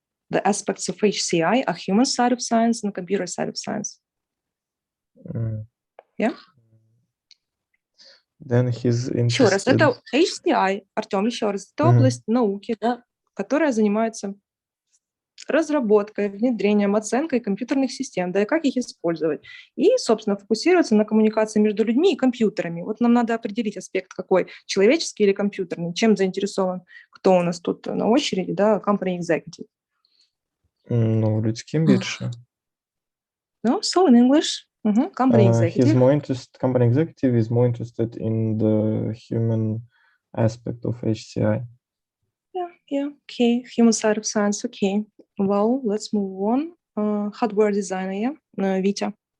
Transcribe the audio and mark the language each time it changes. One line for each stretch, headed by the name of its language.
English: The aspects of HCI are human side of science and computer side of science. Yeah. Then he's interested.
Russian: Еще раз, это HCI, Артем, еще раз, это область науки, да, которая занимается разработкой, внедрением, оценкой компьютерных систем, да, и как их использовать. И, собственно, фокусируется на коммуникации между людьми и компьютерами. Вот нам надо определить аспект какой, человеческий или компьютерный, чем заинтересован, кто у нас тут на очереди, да, company executive.
Ukrainian: Ну, людским більше.
English: No, so in English, company executive. He's more interested. Company executive is more interested in the human aspect of HCI. Yeah, okay. Human side of science, okay. Well, let's move on. Hardware designer, yeah, Vita.